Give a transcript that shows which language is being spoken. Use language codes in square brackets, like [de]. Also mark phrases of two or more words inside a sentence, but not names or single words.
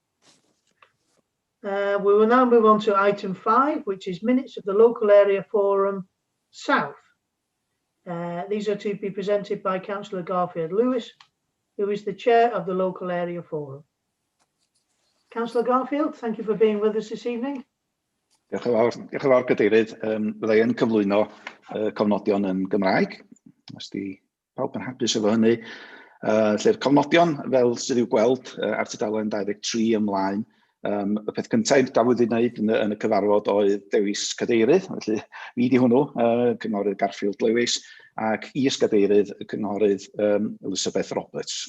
[en] We will now move on to item 5, which is minutes of the local area forum South. These are to be presented by Councillor Garfield Lewis, who is the chair of the local area forum. Councillor Garfield, thank you for being with us this evening. [cy] Diolch yn fawr, Cadeirydd. Byddai yn cyflwyno cofnodion yn Gymraeg, os di pawb yn hapus efo hynny. Lle'r cofnodion, fel sydd i'w gweld ar tudalen 23 ymlaen, y peth cyntaf dafwyd i wneud yn y cyfarfod oedd dewis cadeirydd, felly fi di hwnnw, cynghorydd Garfield Lewis, ac is-gadeirydd y cynghorydd Elizabeth Roberts.